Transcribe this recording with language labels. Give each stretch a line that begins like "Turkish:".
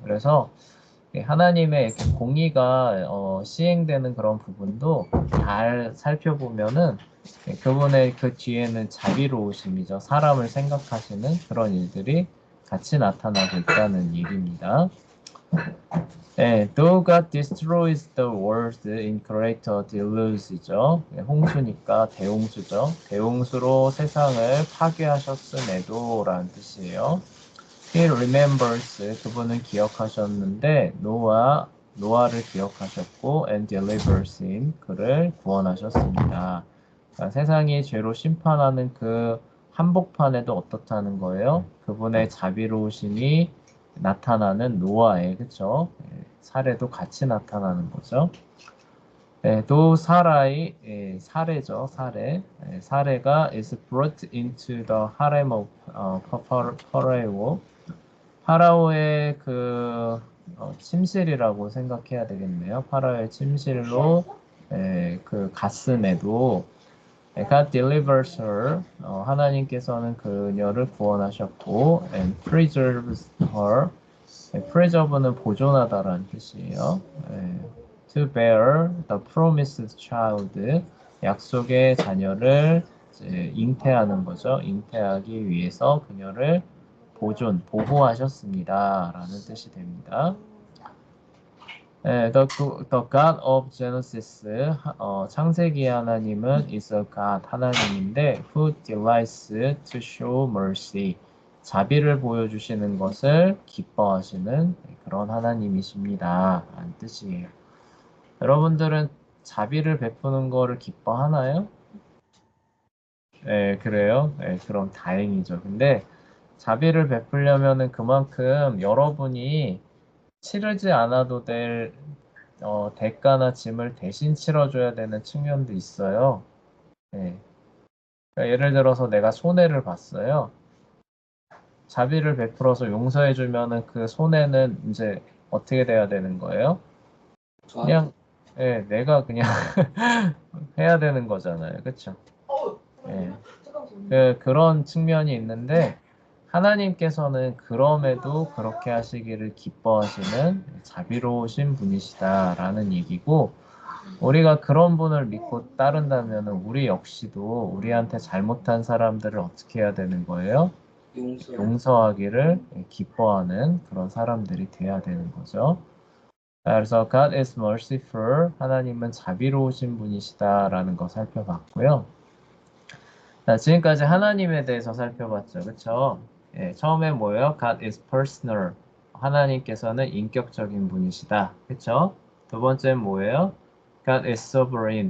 Korean: 그래서 하나님의 이렇게 공의가 시행되는 그런 부분도 잘 살펴보면은 그분의 그 뒤에는 자비로우심이죠. 사람을 생각하시는 그런 일들이 같이 나타나고 있다는 얘기입니다.
English: though God destroys the world in greater deluge죠.
Korean: 홍수니까 대홍수죠. 대홍수로 세상을 파괴하셨음에도 라는 뜻이에요.
English: He remembers,
Korean: 그분은 기억하셨는데 노아를 기억하셨고
English: and delivers him,
Korean: 그를 구원하셨습니다. 그러니까 세상이 죄로 심판하는 그 한복판에도 어떻다는 거예요? 그분의 자비로우심이 나타나는 노아의, 그쵸? 사례도 같이 나타나는 거죠. 또 사례죠, 사례.
English: 사례가 is brought into the harem of Pharaoh.
Korean: 파라오의 그 침실이라고 생각해야 되겠네요. 파라오의 침실로 그 갔음에도
English: God delivers her,
Korean: 하나님께서는 그녀를 구원하셨고
English: and preserves her,
Korean: preserve는 보존하다라는 뜻이에요.
English: to bear the promised child,
Korean: 약속의 자녀를 이제 잉태하는 거죠. 잉태하기 위해서 그녀를 보호하셨습니다. 라는 뜻이 됩니다.
English: the God of Genesis,
Korean: 창세기 하나님은
English: is a God,
Korean: 하나님인데
English: who delights to show mercy,
Korean: 자비를 보여주시는 것을 기뻐하시는 그런 하나님이십니다. 라는 뜻이에요. 여러분들은 자비를 베푸는 거를 기뻐하나요? 네, 그래요? 네, 그럼 다행이죠. 근데 자비를 베풀려면은 그만큼 여러분이 치르지 않아도 될 대가나 짐을 대신 치러줘야 되는 측면도 있어요. 네. 그러니까 예를 들어서 내가 손해를 봤어요. 자비를 베풀어서 용서해주면은 그 손해는 이제 어떻게 돼야 되는 거예요? 그냥 예, 내가 그냥 해야 되는 거잖아요. 그쵸? 예. 그런 측면이 있는데 하나님께서는 그럼에도 그렇게 하시기를 기뻐하시는 자비로우신 분이시다라는 얘기고 우리가 그런 분을 믿고 따른다면 우리 역시도 우리한테 잘못한 사람들을 어떻게 해야 되는 거예요? 용서하기를 기뻐하는 그런 사람들이 돼야 되는 거죠. 그래서
English: God is merciful.
Korean: 하나님은 자비로우신 분이시다라는 거 살펴봤고요. 자, 지금까지 하나님에 대해서 살펴봤죠. 그쵸? 예, 처음에 뭐예요?
English: God is personal.
Korean: 하나님께서는 인격적인 분이시다. 그쵸? 두 번째는 뭐예요?
English: God is sovereign.